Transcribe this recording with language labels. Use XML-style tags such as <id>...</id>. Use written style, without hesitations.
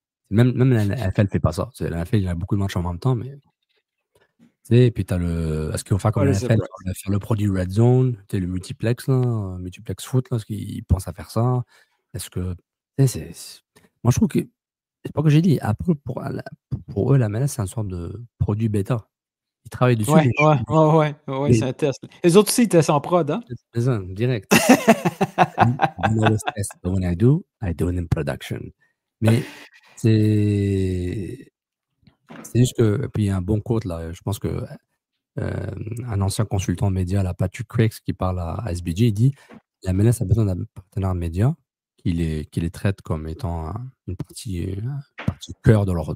<fr>Même la NFL fait pas ça. La NFL, il y a beaucoup de matchs en même temps, mais tu sais, et puis est-ce qu'ils vont faire comme la NFL, faire le produit Red Zone, tu sais, le multiplex, là, multiplex foot, là, est-ce qu'ils pensent à faire ça? Est-ce que, tu sais, moi, je trouve que, c'est pas que j'ai dit, Apple, pour eux, la MLS, c'est une sorte de produit bêta. Ils travaillent dessus, Ouais, mais c'est un test. Les autres aussi, ils testent en prod, hein? c'est ça, direct.</fr> <en>I always test, but when I do it in production.</en> <fr>Mais c'est juste que, puis il y a un bon quote, là, je pense que un ancien consultant média, là, Patrick Craigs, qui parle à SBG, il dit la MLS a besoin d'un partenaire média qui les traite comme étant une partie cœur de</fr>